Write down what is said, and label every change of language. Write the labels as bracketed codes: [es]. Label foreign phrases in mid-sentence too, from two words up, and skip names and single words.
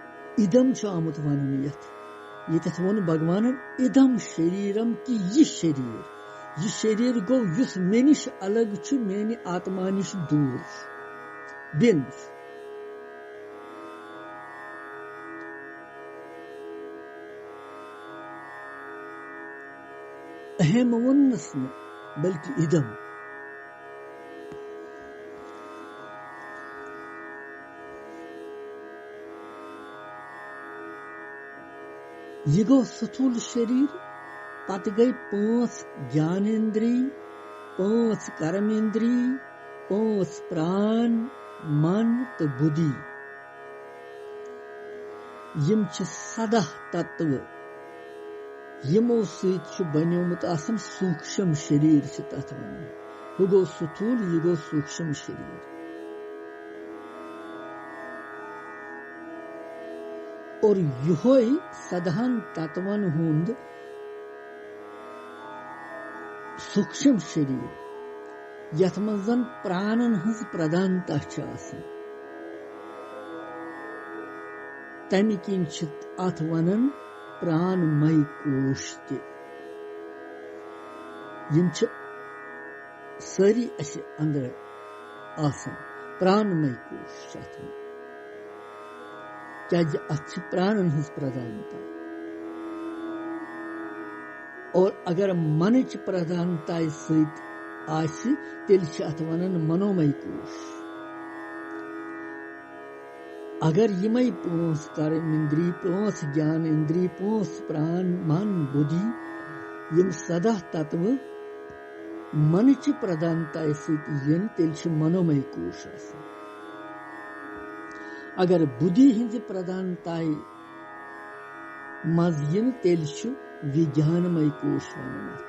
[ks] इदम आमुत वन यथ वो भगवान [sa] इदम शरीरम [ks] कि यह शरीर गो युस मे निश अलग मेनि आत्मा निश दूर बिन अहम वनस न बल्कि इदम यह गो स्थूल शरीर पत गई 5 ज्ञानेन्द्रिय 5 कर्मेंद्रिय 5 प्राण मन तो बुद्धि यम सदा तत्व यमो सत बनोमुत सूक्ष्म शरीर तथ वन हु गो स्थूल यह गो सूक्ष्म शरीर और यहोय सदहन तत्वन हुंद सूक्ष्म शरीर यथ मजन प्राणन हज प्रधानता तमि किन अथ वनन प्राणमय कोश यम सारी अंदर आसन प्राणमय कोश क्या अथ प्राणन हज प्रधानता और अगर मन प्रधानता तेल अथ वनन मनोमय कोश अगर यमय 5 कर्मेंद्रिय 5 ज्ञान इंद्रिय 5 प्राण मन बुद्धि यम सदा तत्व मन प्रधानता तेल मनोमय कोश अगर बुद्धि हिंज प्रधानता मज तेल विज्ञानमय कोश वन